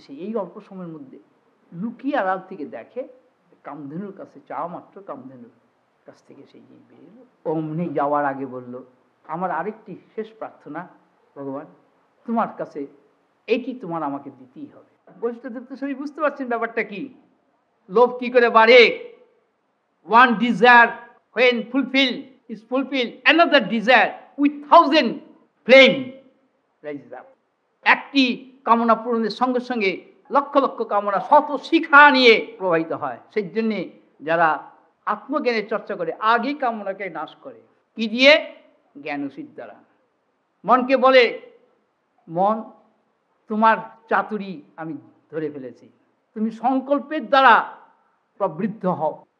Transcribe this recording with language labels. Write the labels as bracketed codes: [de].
[bn] সে এই অল্প সময়ের মধ্যে লুকিয়ে আড়াল থেকে দেখে, কামধেনুর কাছে চাওয়া মাত্র কামধেনুর কাছ থেকে সেই জিনিস বেরিয়ে এলো। অমনি যাওয়ার আগে বলল, আমার আরেকটি শেষ প্রার্থনা ভগবান, তোমার কাছে এইটি তোমার আমাকে দিতেই হবে। বৈষ্ণবদেব তো সবই বুঝতে পারছেন ব্যাপারটা কি, লোভ কি করে বাড়ে। [en] One desire when fulfilled is fulfilled, another desire with 1000 flame rises up. [bn] একটি কামনা পূরণের সঙ্গে সঙ্গে লক্ষ লক্ষ কামনা শত শিখা নিয়ে প্রবাহিত হয়। সেই জন্যে যারা আত্মজ্ঞানের চর্চা করে আগে কামনাকে নাশ করে, কি দিয়ে? জ্ঞানসিদ্ধ দ্বারা। মনকে বলে, মন তোমার চাতুরি আমি ধরে ফেলেছি, তুমি সংকল্পের দ্বারা প্রবৃদ্ধ হও।